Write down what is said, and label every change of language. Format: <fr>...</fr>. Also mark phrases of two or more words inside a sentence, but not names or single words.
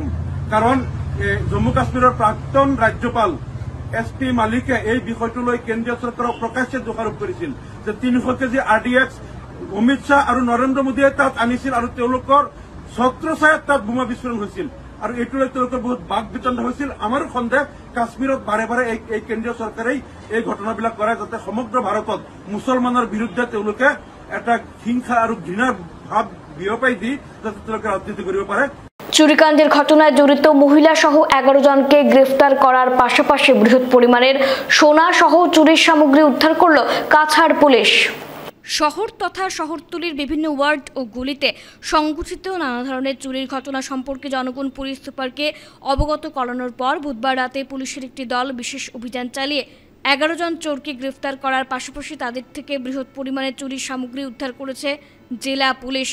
<as>কাৰণ জম্মু কাশ্মীৰৰ প্ৰাক্তন ৰাজ্যপাল SP মালিকে এই বিষয়টো লৈ কেন্দ্ৰীয় চৰকাৰক প্ৰকাশ্যে দোষাৰোপ কৰিছিল যে ৩০০ কেজি RDX অমিত শ্বাহ আৰু নৰেন্দ্ৰ মোদীয়ে তাত আনিছিল আৰু তেওঁলোকৰ ছত্ৰছায়াত তাত বোমা বিস্ফোৰণ হৈছিল আৰু এইটো লৈ তেওঁলোকৰ বহুত বাক বিতণ্ড হৈছিল। আমাৰো সন্দেহ, কাশ্মীৰত বাৰে বাৰে এই কেন্দ্ৰীয় চৰকাৰেই এই ঘটনাবিলাক কৰে যাতে সমগ্ৰ ভাৰতত মুছলমানৰ বিৰুদ্ধে তেওঁলোকে এটা হিংসা আৰু ঘৃণাৰ ভাৱ বিয়পাই দি যাতে তেওঁলোকে ৰাজনীতি কৰিব পাৰে।</as> <bn>চুরিকাণ্ডের ঘটনায় জড়িত মহিলা সহ 11 জনকে গ্রেফতার করার পাশাপাশি বৃহৎ পরিমাণের সোনা সহ চুরির সামগ্রী উদ্ধার করল কাছাড় পুলিশ। শহর তথা শহরতলির বিভিন্ন ওয়ার্ড ও গলিতে সংঘটিত নানা ধরনের চুরির ঘটনা সম্পর্কে জনগণ পুলিশ সুপারকে অবগত করানোর পর বুধবার রাতে পুলিশের একটি দল বিশেষ অভিযান চালিয়ে 11 জন চোরকে গ্রেফতার করার পাশাপাশি তাদের থেকে বৃহৎ পরিমাণে চুরির সামগ্রী উদ্ধার করেছে জেলা পুলিশ।</bn>